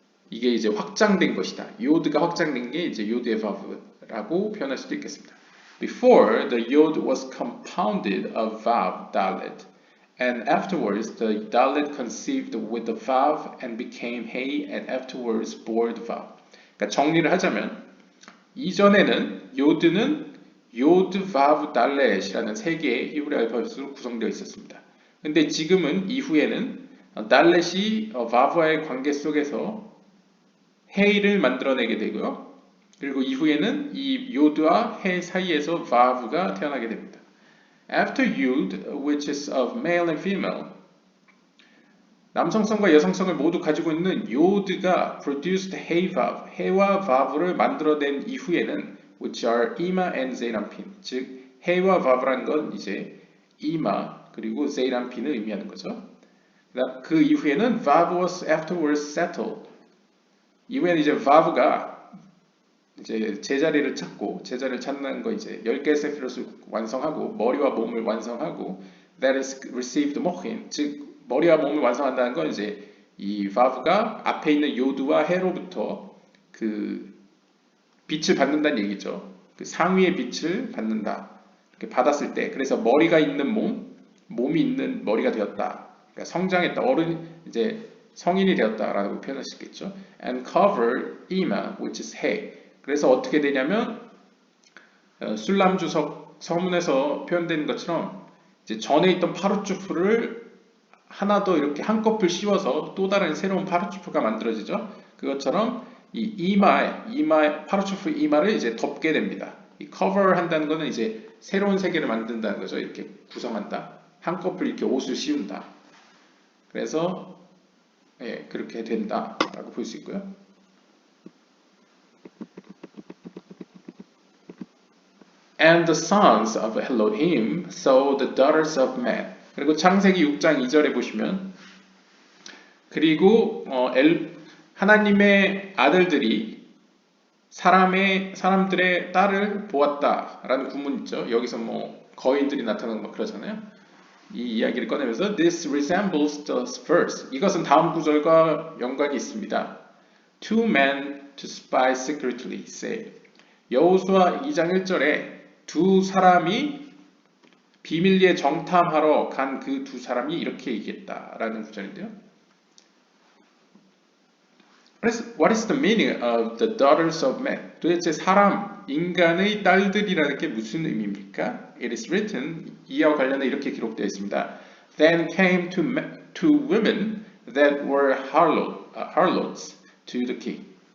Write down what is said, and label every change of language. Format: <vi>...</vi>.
<ko>이게 이제 확장된 것이다. 요드가 확장된 게 이제 요드의 바브라고 표현할 수도 있겠습니다.</ko> <en>Before, the yod was compounded of vav, dalet, and afterwards the dalet conceived with the vav and became hey, and afterwards bore the vav.</en> <ko>그러니까 정리를 하자면 이전에는 요드는 요드, 바브, 달렛이라는 세 개의 히브리 알파벳으로 구성되어 있었습니다. 근데 지금은 이후에는 달렛이 바브와의 관계 속에서 헤이를 만들어내게 되고요. 그리고 이후에는 이 요드와 해 사이에서 바브가 태어나게 됩니다.</ko> <en>After Yud, which is of male and female,</en> <ko>남성성과 여성성을 모두 가지고 있는 요드가</ko> <en>produced hey vav,</en> <ko>해와 vav를 만들어낸 이후에는</ko> <en>which are ima and zeirampin,</en> <ko>즉 해와 vav라는 건 이제 ima 그리고 zeirampin을 의미하는 거죠. 그 이후에는</ko> <en>vav was afterwards settled.</en> <ko>이후에는 이제 vav가 이제 제자리를 찾고 제자리를 찾는 거 이제 10개의 세피롯을 완성하고 머리와 몸을 완성하고</ko> <en>that is received mochin,</en> <ko>즉 머리와 몸을 완성한다는 건 이제 이 vav가 앞에 있는 요드와 해로부터 그 빛을 받는다는 얘기죠. 그 상위의 빛을 받는다. 이렇게 받았을 때, 그래서 머리가 있는 몸이 있는 머리가 되었다. 그러니까 성장했다. 어른 이제 성인이 되었다라고 표현할 수 있겠죠.</ko> <en>And cover ima, which is hay.</en> <ko>그래서 어떻게 되냐면 술람주석 서문에서 표현된 것처럼 이제 전에 있던 파르추프를 하나 더 이렇게 한꺼풀 씌워서 또 다른 새로운 파르추프가 만들어지죠. 그것처럼 이 이마 파르추프 이마를 이제 덮게 됩니다. 이 cover 한다는 것은 이제 새로운 세계를 만든다는 거죠. 이렇게 구성한다. 한꺼풀 이렇게 옷을 씌운다. 그래서 예, 그렇게 된다라고 볼 수 있고요.</ko> <en>And the sons of Elohim saw the daughters of man.</en> <ko>그리고 창세기 6장 2절에 보시면 그리고 하나님의 아들들이 사람들의 딸을 보았다라는 구문 있죠. 여기서 뭐 거인들이 나타나고 막 그러잖아요. 이 이야기를 꺼내면서</ko> <en>This resembles the first.</en> <ko>이것은 다음 구절과 연관이 있습니다.</ko> <en>Two men to spy secretly say.</en> <ko>여호수아 2장 1절에 두 사람이 비밀리에 정탐하러 간 그 두 사람이 이렇게 얘기했다라는 구절인데요.</ko> <en>What is the meaning of the daughters of men?</en> <ko>도대체 인간의 딸들이라는 게 무슨 의미입니까?</ko> <en>It is written,</en> <ko>이와 관련해 이렇게 기록되어 있습니다.</ko> <en>Then came two women that were harlots to the king.</en>